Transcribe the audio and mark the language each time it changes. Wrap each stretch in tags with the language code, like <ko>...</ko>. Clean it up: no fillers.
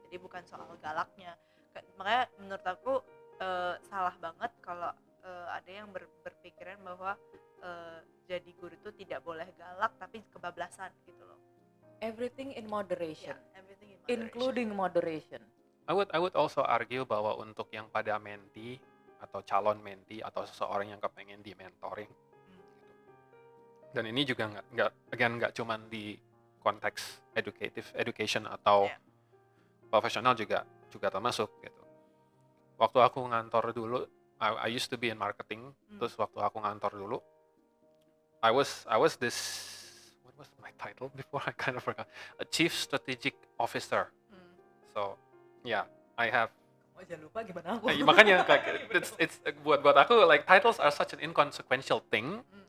<id>Jadi bukan soal galaknya. Makanya menurut aku salah banget kalau ada yang berpikiran bahwa jadi guru itu tidak boleh galak tapi kebablasan gitu loh.</id> <en>Everything in moderation, Yeah, everything in moderation. including moderation. I would also argue</en> <id>bahwa untuk yang pada mentee atau calon mentee atau seseorang yang kepengen di mentoring, dan ini juga nggak cuman di konteks education atau</id> <en>Yeah.</en> <id>profesional juga termasuk gitu. Waktu aku ngantor dulu,</id> <en>I used to be in marketing.</en> <id>Terus waktu aku ngantor dulu,</id> <en>I was this, what was my title before? I kind of forgot. A chief strategic officer. So yeah, I have.</en> <id>Oh, jangan lupa gimana aku. Makanya</id> <en>it's</en> <id>buat aku</id> <en>like titles are such an inconsequential thing.</en>